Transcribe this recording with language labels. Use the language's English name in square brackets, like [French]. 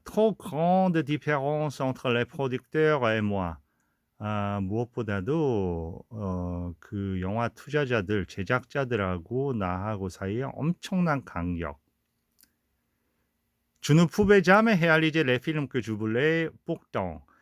[French] Trop grande différence entre les producteurs et moi. [Korean] 무엇보다도 그 영화 투자자들, 제작자들하고 나하고 사이에 엄청난 간격. [French] Je ne pouvais jamais réaliser les films que je voulais pourtant.